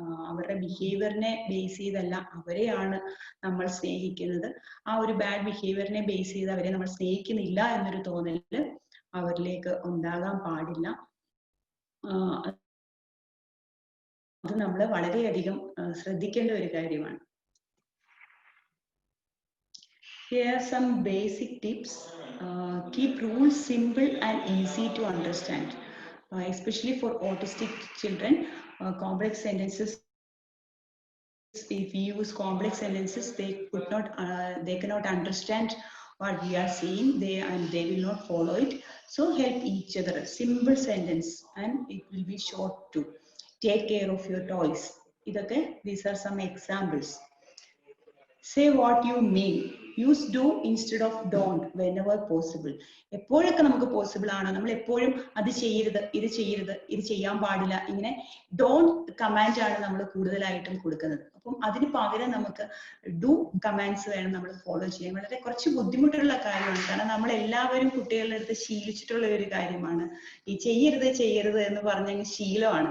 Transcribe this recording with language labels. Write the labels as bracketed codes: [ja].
[ml] അവരുടെ ബിഹേവിയറിനെ ബേസ് ചെയ്തല്ല അവരെയാണ് നമ്മൾ സ്നേഹിക്കുന്നത്. ആ ഒരു ബാഡ് ബിഹേവിയറിനെ ബേസ് ചെയ്ത് അവരെ നമ്മൾ സ്നേഹിക്കുന്നില്ല എന്നൊരു തോന്നല് അവരിലേക്ക് ഉണ്ടാകാൻ പാടില്ല. അത് നമ്മൾ വളരെയധികം ശ്രദ്ധിക്കേണ്ട ഒരു കാര്യമാണ്. [en] Here are some basic tips. Keep rules simple and easy to understand, especially for autistic children. Complex sentences, if we use complex sentences, they cannot understand what we are saying, and they will not follow it. So help each other. Simple sentence and it will be short too. Take care of your toys. These are some examples. Say what you mean. Use do instead of don't whenever possible. [ml] എപ്പോഴൊക്കെ നമുക്ക് possible ആണോ നമ്മൾ എപ്പോഴും അത് ചെയ്യരുത്, ഇത് ചെയ്യരുത്, ഇത് ചെയ്യാൻ പാടില്ല, ഇങ്ങനെ ഡോണ്ട് കമാൻഡ് ആണ് നമ്മൾ കൂടുതലായിട്ടും കൊടുക്കുന്നത്. അപ്പം അതിന് പകരം നമുക്ക് ഡു കമാൻഡ്സ് വേണം നമ്മൾ ഫോളോ ചെയ്യാൻ. വളരെ കുറച്ച് ബുദ്ധിമുട്ടുള്ള കാര്യമാണ്. കാരണം നമ്മൾ എല്ലാവരും കുട്ടികളുടെ അടുത്ത് ശീലിച്ചിട്ടുള്ള ഒരു കാര്യമാണ് ഈ ചെയ്യരുത് ചെയ്യരുത് എന്ന് പറഞ്ഞ ശീലമാണ്.